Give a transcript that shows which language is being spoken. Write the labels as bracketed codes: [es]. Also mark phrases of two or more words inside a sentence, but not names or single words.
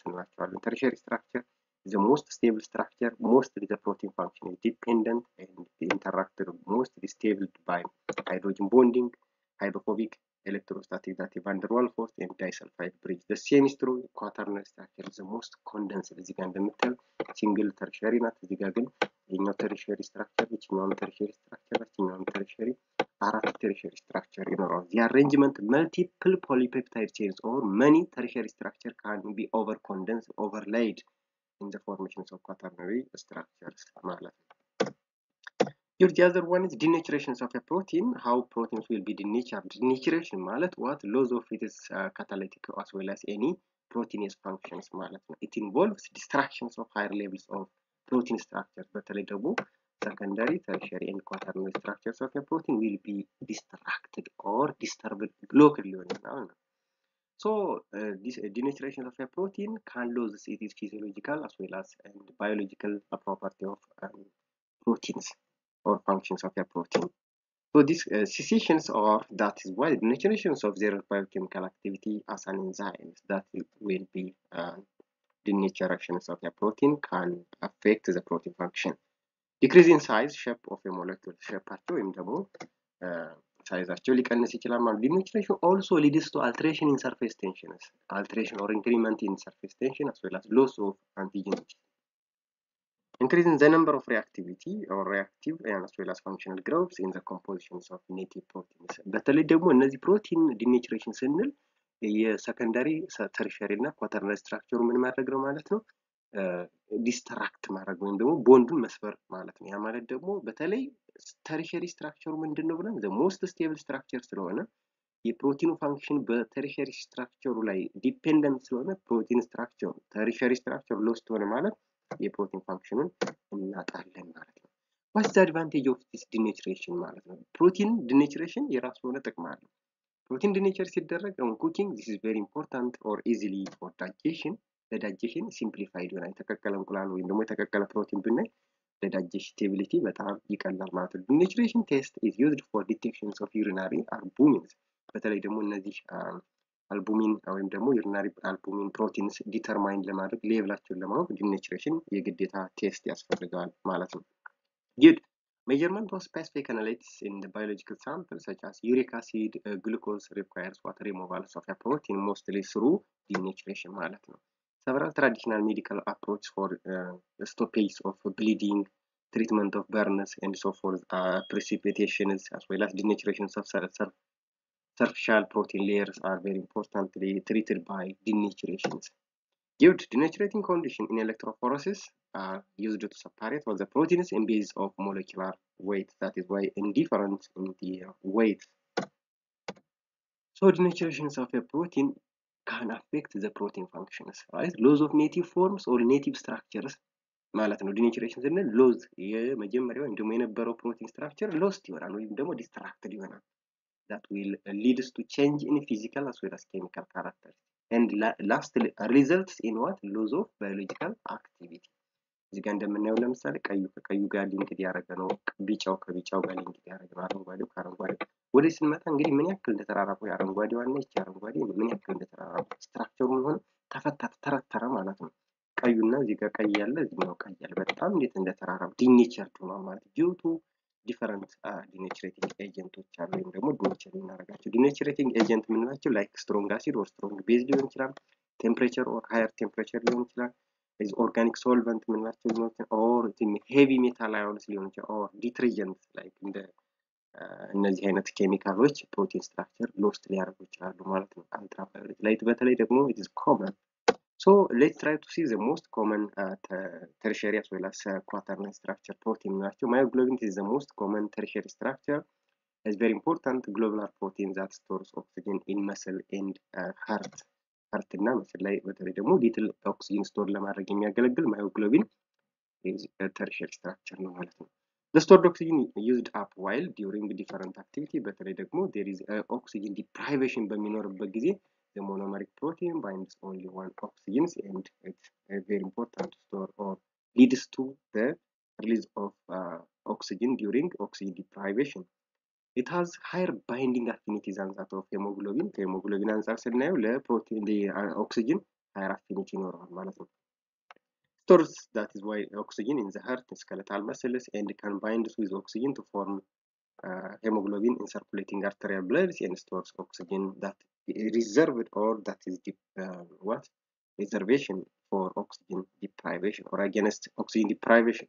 [en] Tertiary structure is the most stable structure. Mostly the protein function is dependent and interacted mostly stable by hydrogen bonding, hydrophobic, electrostatic, that is van der Waals force, and disulfide bridge. The same is true. Quaternary structure is the most condensed. [am] እዚህ ጋር እንደምታዩ ሲንግል ተርሸሪ ናት። እዚህ ጋር ግን የኛው ተርሸሪ ስትራክቸር እችኛው ተርሸሪ ስትራክቸር እችኛው ተርሸሪ አራት ተርሸሪ ስትራክቸር ይኖራል። [en] The arrangement multiple polypeptide chains or many tertiary structure can be over condensed, overlaid in the formations of quaternary structures [am] ማለት ነው። [en] Your the other one is denaturations of a protein. How proteins will be denatured? Denaturation ማለት what loss of its catalytic as well as any proteinase functions [am] ማለት ነው. [en] It involves destructions of higher levels of protein structures. [am] በተለይ ደግሞ [en] secondary, tertiary, and quaternary structures of a protein will be distracted or disturbed locally. So this denaturation of a protein can lose its physiological as well as and biological property of proteins or functions of a protein. So these cessations are, that is why the denaturations of their biochemical activity as an enzyme that will be denaturations of a protein can affect the protein function. Decrease in size, shape of a molecule, [am] shapeaቸው ወይም ደግሞ ሳይዛቸው ሊቀንስ ይችላል ማለት። [en] Denaturation also leads to alteration in surface tensions, alteration or increment in surface tension as well as loss of antigen. Increasing the number of reactivity or reactive and as well as functional groups in the compositions of native proteins. [am] በተለይ ደግሞ እነዚህ ፕሮቲን denaturation ስንል የሰከንዳሪ ተርሸሪ እና ኳተርናሪ ስትራክቸሩ ምን ማድረግ ነው ማለት ነው? ዲስትራክት ማድረግ ወይም ደግሞ ቦንዱን መስበር ማለት ነው። ያ ማለት ደግሞ በተለይ ተርሸሪ ስትራክቸሩ ምንድነው ብለን [en] the most stable structure [am] ስለሆነ የፕሮቲኑ ፋንክሽን በተርሸሪ ስትራክቸሩ ላይ ዲፔንደንት ስለሆነ ፕሮቲን ስትራክቸሩ ተርሸሪ ስትራክቸሩ ሎስት ሆነ ማለት የፕሮቲን ፋንክሽኑን እናጣለን ማለት ነው። [en] What's the advantage of this denaturation [am] ማለት ነው? ፕሮቲን denaturation የራሱ የሆነ ጥቅም አለው። ፕሮቲን denature ሲደረግ [en] on cooking, this is very important or easily for digestion. [am] ለዳይጀሽን ሲምፕሊፋይድ ይሆናል። የተቀቀለ እንቁላል ወይም ደግሞ የተቀቀለ ፕሮቲን ብናይ ለዳይጀስቲቢሊቲ በጣም ይቀላል ማለት ነው። [en] Denaturation test is used for detections of urinary albumins. [am] በተለይ ደግሞ እነዚህ አልቡሚን ወይም ደግሞ [en] urinary albumin proteins [am] ዲተርማይን ለማድረግ ሌቭላቸውን ለማወቅ denaturation የግዴታ ቴስት ያስፈልጋል ማለት ነው። Good. [en] Measurement of specific analytes in the biological samples such as uric acid, glucose requires water removal of a protein mostly through denaturation [am] ማለት ነው። [en] Several traditional medical approaches for stoppage of bleeding, treatment of burns, and so forth, precipitations as well as denaturations of superficial protein layers are very importantly treated by denaturations. Good. Denaturating condition in electrophoresis are used to separate all the proteins in basis of molecular weight. That is why indifference in the weight. So denaturations of a protein can affect the protein functions, right? Loss of native forms or native structures [am] ማለት ነው። [en] denaturation [am] ስንል ሎዝ የመጀመሪያው ወይም ደግሞ የነበረው ፕሮቲን ስትራክቸር ሎስት ይሆናል ወይም ደግሞ ዲስትራክትድ ይሆናል። [en] that will leads to change in physical as well as chemical characters and lastly results in what loss of biological activity. [am] እዚህ ጋር እንደምናየው ለምሳሌ ቀዩ ከቀዩ ጋር ሊንክድ ያደረገ ነው፣ ቢጫው ከቢጫው ጋር ሊንክድ ያደረገ ነው፣ አረንጓዴው ከአረንጓዴው ወደ ስንመጣ እንግዲህ ምን ያክል እንደተራራቁ አረንጓዴው እና ይቺ አረንጓዴ ምን ያክል እንደተራራቁ ስትራክቸሩ ሆነ ተረተረ ማለት ነው። ቀዩና እዚህ ጋር ቀይ ያለ እዚህኛው ቀይ ያለ በጣም እንዴት እንደተራራቁ ዲኔቸርድ ነው ማለት ዲዩ ቱ ዲፈረንት denaturing ኤጀንቶች አሉ ወይም ደግሞ ዲኔቸር እናደርጋቸው። denaturing ኤጀንት የምንላቸው ላይክ ስትሮንግ አሲድ ኦር ስትሮንግ ቤዝ ሊሆን ይችላል፣ ቴምፕሬቸር ኦር ሃየር ቴምፕሬቸር ሊሆን ይችላል፣ [en] is organic solvent የምንላቸው or heavy metal ions [am] ሊሆን ይችላል [en] or detergents like [am] እነዚህ አይነት ኬሚካሎች ፕሮቲን ስትራክቸር ሎስት ሊያደርጉ ይችላሉ ማለት ነው። [en] ultraviolet light [am] በተለይ ደግሞ [en] it is common. So let's try to see the most common tertiary as well as quaternary structure protein ናቸው. Myoglobin is the most common tertiary structure. It's very important globular protein that stores oxygen in muscle and heart. heart እና muscle [am] ላይ በተለይ ደግሞ [en] little oxygen store [am] ለማድረግ የሚያገለግል [en] myoglobin is a tertiary structure [am] ነው ማለት ነው። [en] The stored oxygen used up while during different activity [am] በተለይ ደግሞ [en] there is oxygen deprivation [am] በሚኖርበት ጊዜ [en] the monomeric protein binds only one oxygen and it's very important to store or leads to the release of oxygen during oxygen deprivation. It has higher binding affinity than that of hemoglobin. Hemoglobin [am] አንፃር ስናየው ለፕሮቲን ለኦክሲጅን [en] higher affinity [am] ይኖረዋል ማለት ነው። [en] Stores that is why oxygen in the heart skeletal muscles and can bind with oxygen to form hemoglobin in circulating arterial blood and stores oxygen that is reserved or that is reservation for oxygen deprivation or against oxygen deprivation.